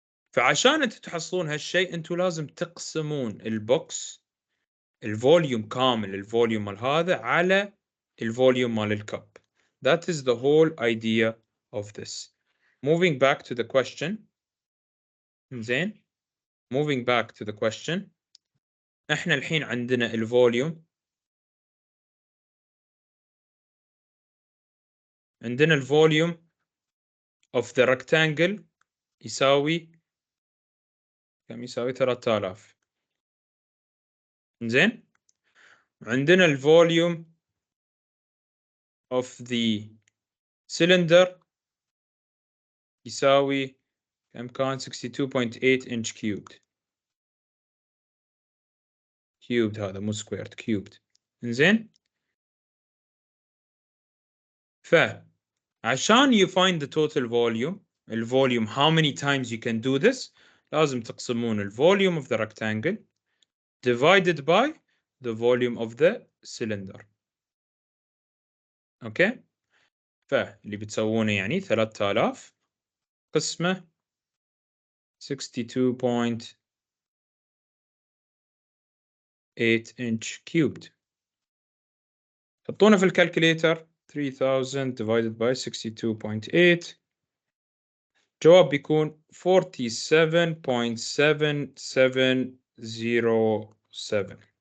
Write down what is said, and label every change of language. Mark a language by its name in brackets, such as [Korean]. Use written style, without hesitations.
[Arabic] فعشان انتم تحصلون هالشيء انتم لازم تقسمون البوكس الفوليوم كامل، الفوليوم مال هذا على الفوليوم مال الكب. [English] That is the whole idea of this. Moving back to the question. [Arabic] زين [English] moving back to the question. [Arabic] احنا الحين عندنا الفوليوم، عندنا الفوليوم [English] of the rectangle [Arabic] يساوي كم؟ يساوي 3000. زين عندنا الفوليوم [English] of the cylinder [Arabic] يساوي كم كان؟ 62.8 [English] inch cubed. cubed [Arabic] هذا مو [English] squared cubed. [Arabic] زين فعشان [English] you find the total volume، [Arabic] الفوليوم [English] how many times you can do this، [Arabic] لازم تقسمون الفوليوم [English] of the rectangle divided by the volume of the cylinder. [Arabic] اوكي فاللي بتسوونه يعني 3000 قسمه 62.8 [English] inch cubed، [Arabic] حطونه في الكالكوليتر [English] 3000 divided by 62.8 [Arabic] جواب بيكون 47.7707.